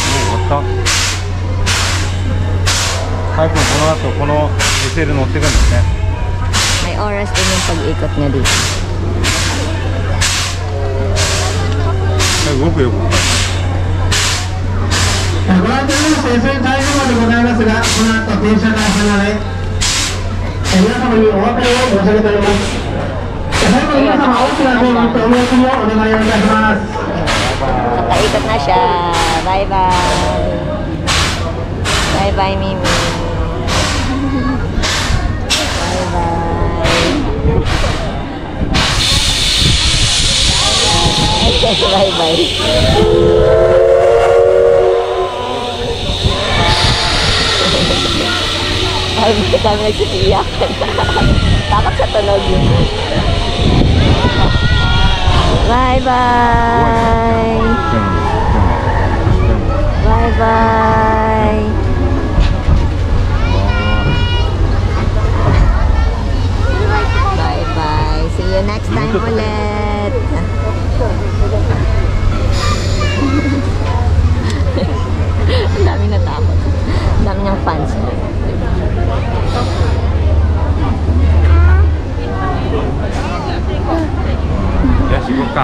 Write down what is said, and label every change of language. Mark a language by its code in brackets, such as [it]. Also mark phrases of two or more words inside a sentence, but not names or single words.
[ja] ハイ君この後この SL 乗ってくんですね。 [tl] May oras din yung pag-ikot niya dito. [ja] 動くよ。ご覧いただきます SL 大丈夫でございますが、この後電車が離れ、皆様にお別れを申し上げております。最後に皆様大きな声援とお見送りをお願いをいたします。 [tl] Nakaikot na siya. [en] Bye bye. Bye bye Mimi. Bye bye. Bye bye. [tl] Ay, kami nagsisiyak. Takot sa tunog yun. [en] Bye bye. Bye bye. Bye bye. See you next time [tl] ulit. Ang dami natakot. Ang dami niyang fans. Ya, siguro ka.